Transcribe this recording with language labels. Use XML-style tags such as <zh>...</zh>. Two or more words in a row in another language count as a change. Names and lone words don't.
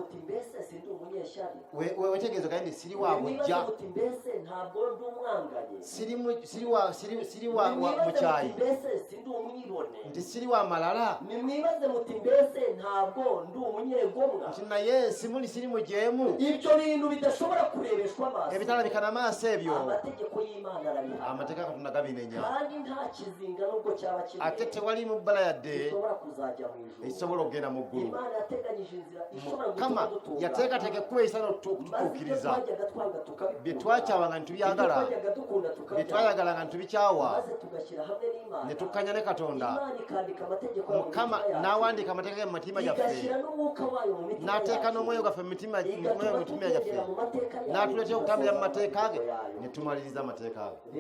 <lg>Wetegeeza gandi nti siri wa bujja, siri wa mukyayi, nti siri wa malala, nti naye siri mujeemu.</lg> <rw>Ibyo bintu bidashobora kurebeshwa amaso,</rw> <lg>ebitalabika n'amaaso ebyo</lg> <rw>amategeko y'Imana arabihana</rw> <lg>amateeka ga Katonda gabinenya.</lg> <rw>kandi nta kizinga nubwo cyaba kiri</rw> <lg>Ate tewali mu bbala yadde</lg> <rw>ishobora kuzajya mu ijuru.</rw> <lg>ekisobola okugenda mu ggulu.</lg> <rw>Imana yateganyije inzira ishobora</rw> <lg>Mukama yateekateeka ekkubo erisana okututuukiriza bye twakyawanga ne tubyagala, bye twayagala nga ne tubikyawa ne tukkanya ne Katonda. Mukama n'awandiika amateeka ge mu mitima gyaffe n'ateeka n'omwoyo gwaffe mu mitima gyaffe n'atuleetera okutambulira mu mateeka ge ne tumaliriza amateeka ge.</lg>